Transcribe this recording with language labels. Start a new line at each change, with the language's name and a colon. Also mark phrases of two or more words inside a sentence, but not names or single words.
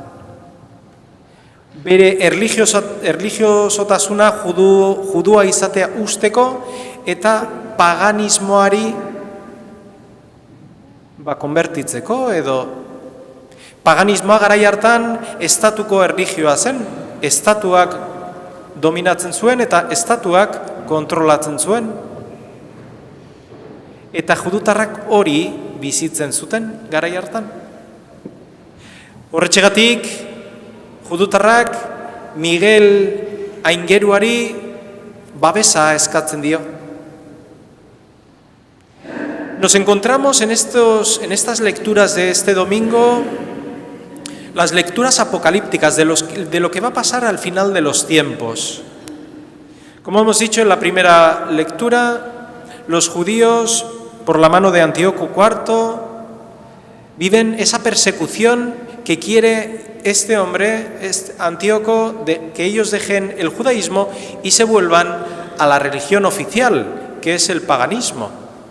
Basque: Bere erlijiosotasuna judua izatea usteko eta paganismoari konbertitzeko edo paganismoa garai hartan estatuko erlijioa zen, estatuak dominatzen zuen eta estatuak kontrolatzen zuen. Eta judutarrak hori bizitzen zuten garai hartan. Horretxegatik, judutarrak Miguel aingeruari babesa eskatzen dio.
Spanish: Nos encontramos en estas lecturas de este domingo, las lecturas apocalípticas de lo que va a pasar al final de los tiempos. Como hemos dicho en la primera lectura, los judíos, por la mano de Antíoco IV, viven esa persecución que quiere este hombre, Antíoco, que ellos dejen el judaísmo y se vuelvan a la religión oficial, que es el paganismo.